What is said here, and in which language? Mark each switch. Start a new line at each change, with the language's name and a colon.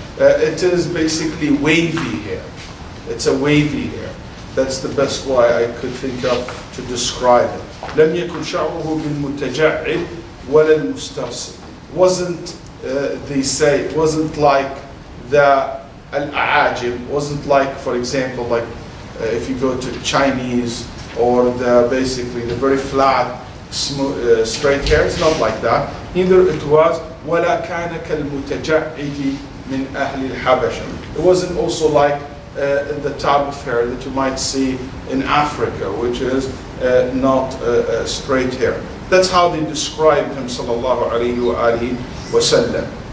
English: It is basically wavy hair. It's a wavy hair. That's the best way I could think of to describe it.
Arabic: لم يكن شعره بالمتجعد ولا المسترسل.
English: Wasn't, they say, it wasn't like the al-a'ajim, wasn't like, for example, like if you go to Chinese or basically the very flat, smooth, straight hair. It's not like that. Neither it was
Arabic: ولا كان كالمتجعد من أهل الحبشة.
English: It wasn't also like the type of hair that you might see in Africa, which is not straight hair. That's how they describe him sallallahu alayhi wa alihi wa sallam.